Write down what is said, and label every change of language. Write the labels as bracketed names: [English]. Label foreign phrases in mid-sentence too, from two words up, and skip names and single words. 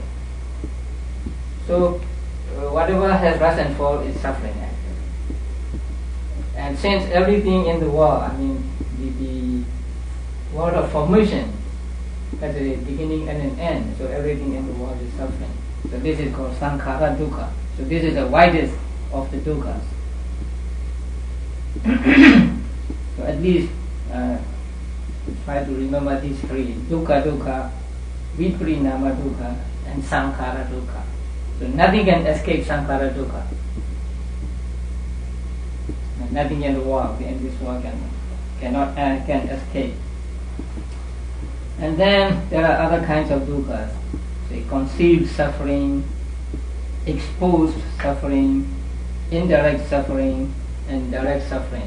[English] So whatever has rise and fall is suffering actually. And since everything in the world, I mean the world of formation has a beginning and an end, so everything in the world is suffering. So this is called [Pali] sankhara dukkha. [English] So this is the widest of the dukkhas. So at least try to remember these three: [Pali] dukkha dukkha, viparinama dukkha, and sankhara dukkha. [English] So nothing can escape [Pali] sankhara dukkha. [English] And nothing in the world, in this world, can escape. And then there are other kinds of dukkhas, say conceived suffering, exposed suffering, indirect suffering, and direct suffering.